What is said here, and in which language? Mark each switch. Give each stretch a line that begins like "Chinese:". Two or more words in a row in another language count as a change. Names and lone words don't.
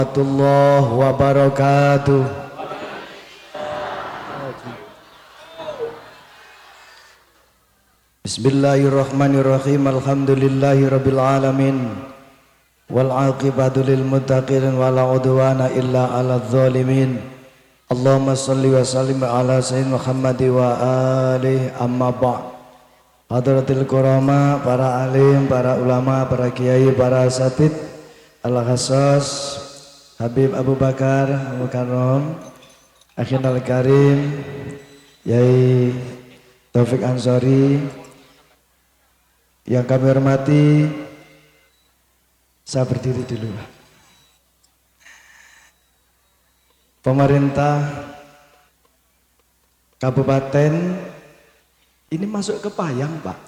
Arabic: ورحمة الله وبركاته. بسم الله الرحمن الرحيم. الحمد لله رب العالمين. والعاقبة للمتقين ولا عدوان إلا على الظالمين. اللهم صل وسلم على سيدنا محمد وآله أما بعد. حضرة الكرام,
Indonesian: para alim, para ulama, para kiai, para asatid, al-khassas Habib Abu Bakar Al-Mukarram,
Arabic: أخ الكريم,
Indonesian: Yai Taufik Ansori, yang kami hormati, saya berdiri dulu. Pemerintah Kabupaten ini masuk ke Payang, Pak.